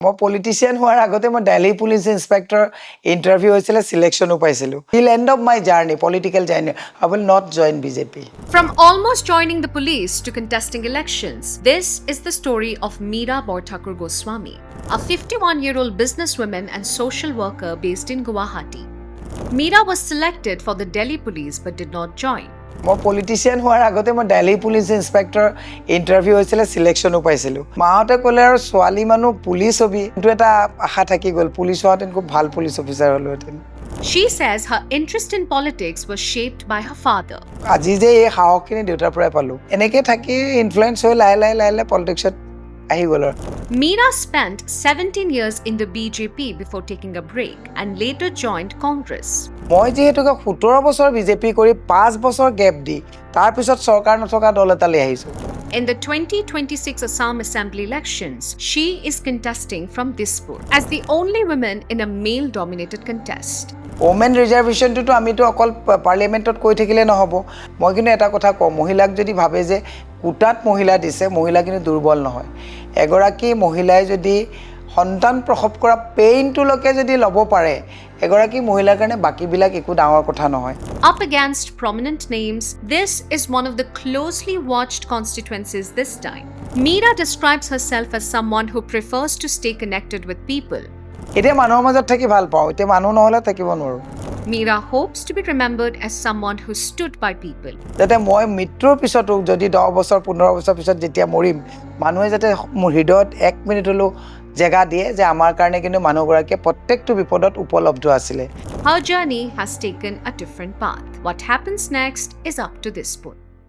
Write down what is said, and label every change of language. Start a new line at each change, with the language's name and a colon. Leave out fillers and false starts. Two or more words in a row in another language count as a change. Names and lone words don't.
Assamese: মই পলিটিচিয়ান হোৱাৰ আগতে মই দিল্লী
English: police inspector interview
Assamese: হৈছিল সিলেকশনো পাইছিলো
English: till end of my journey political journey I will not join BJP From almost joining the police to contesting elections, this is the story of Meera Borthakur Goswami, a 51-year-old businesswoman and social worker based in Guwahati. Meera was selected for the Delhi police but did not join.
Assamese: মই পলিটিচিয়ান হোৱাৰ আগতে মই দিল্লী
English: police inspector interview
Assamese: হৈছিল সিলেকশনো পাইছিলো মাহঁতে ক'লে আৰু ছোৱালী মানুহ পুলিচ হবি কিন্তু এটা আশা থাকি গ'ল পুলিচ হোৱাতেন খুব ভাল
English: police officer
Assamese: হ'লোহেঁতেন
English: She says her interest in politics was shaped by her father.
Assamese: আজি যে এই সাহসখিনি দেউতাৰ পৰাই পালো এনেকে থাকি ইনফ্লুৱেঞ্চ হৈ লাহে পলিটিক্সত আহি গ'ল আৰু
English: Meera spent 17 years in the BJP before taking a break and later joined Congress.
Assamese: মই যিহেতুকে 17 বছৰ বিজেপি কৰি 5 বছৰ গেপ দি তাৰ পিছত চৰকাৰ নথকা দল এটালৈ আহিছো
English: In the 2026 Assam Assembly elections, she is contesting from Dispur as the only woman in a male-dominated contest. women reservation
Assamese: আমিতো অকল পাৰ্লিয়ামেণ্টত কৈ থাকিলে নহ'ব মই কিন্তু এটা কথা কওঁ মহিলাক যদি ভাবে যে কোটাত মহিলা দিছে মহিলা কিন্তু দুৰ্বল নহয় এগৰাকী মহিলাই যদি সন্তান প্ৰসৱ কৰা পেইনটোলৈকে যদি ল'ব পাৰে এগৰাকী মহিলাৰ কাৰণে বাকীবিলাক একো ডাঙৰ কথা নহয়
English: Up against prominent names, this is one of the closely watched constituencies this time. Meera describes herself as someone who prefers to stay connected with people.
Assamese: এতিয়া মানুহৰ মাজত থাকি ভাল পাওঁ এতিয়া মানুহ নহ'লে থাকিব নোৱাৰোঁ
English: Meera hopes to be remembered as someone who stood by people.
Assamese: যাতে মই মৃত্যুৰ পিছতো যদি 10 বছৰ 15 বছৰ পিছত যেতিয়া মৰিম মানুহে যাতে মোৰ হৃদয়ত 1 মিনিট হ'লেও জেগা দিয়ে যে আমাৰ কাৰণে কিন্তু মানুহগৰাকীয়ে প্ৰত্যেকটো বিপদত উপলব্ধ আছিলে
English: Her journey has taken a different path. What happens next is up to Dispur.